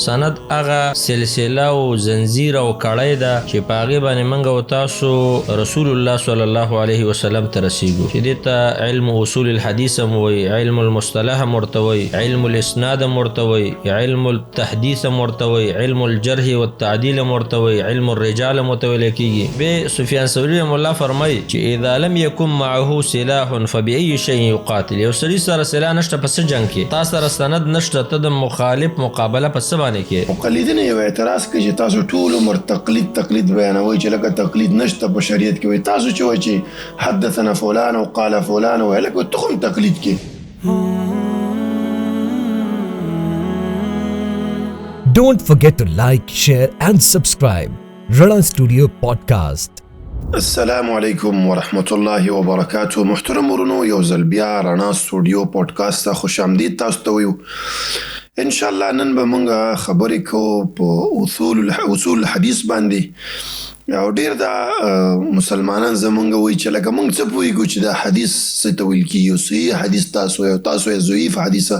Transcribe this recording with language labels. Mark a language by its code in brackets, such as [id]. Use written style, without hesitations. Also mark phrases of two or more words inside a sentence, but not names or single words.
[ps] سند هغه سلسله او زنجیر او کړۍ ده چې په هغې باندې موږ او تاسو رسول الله [ar] صلی الله علیه وسلم [ps] ته رسیږو، چې دې ته [ar] علم اصول الحدیث [ps] هم وایي، [ar] علم المصطلح [ps] هم ورته وایي، [ar] علم الاسناد [ps] هم ورته وایي، [ar] علم التحدیث [ps] هم ورته وایي، [ar] علم الجرح والتعدیل [ps] هم ورته وایي، [ar] علم الرجال [ps] هم ورته ویل کیږي. بیا سفیان ثوری رحمه الله فرمایي چې [ar] اذا لم يكن معه سلاح فبأي شيء يقاتل. [ps] یو سړي سره سلاح نشته په څه جنګ کې؟ تا سره سند نشته، ته د مخالف مقابله په څه باندې کې؟ مقلدین یو اعتراض کوي چې تاسو ټول عمر تقلید بیانوي چې لکه تقلید نشته په شریعت کې، وایي تاسو چې وایي چې [ar] حدثنا فلان [ps] او [ar] قال فلان [ps] وایي لکه ته هم تقلید کې. [en] Don't forget to like, share and subscribe. Rana Studio Podcast. [ar] السلام علیکم ورحمت الله وبرکاته. [ps] محترم ورونو، یو ځل بیا رڼا سټوډیو پودکاسټ ته خوش آمدید تاسو ته ویو. [ar] ان شاء الله [ps] نن به موږ خبرې کوو په [ar] اصول الحدیث [ps] باندې. او ډیر دا مسلمانان زمونږ وایي چې لکه موږ څه پوهیږو چې دا حدیث څه ته ویل کیږي، صحیح حدیث تاسو یو تاسو یې ضعیف حدیثه.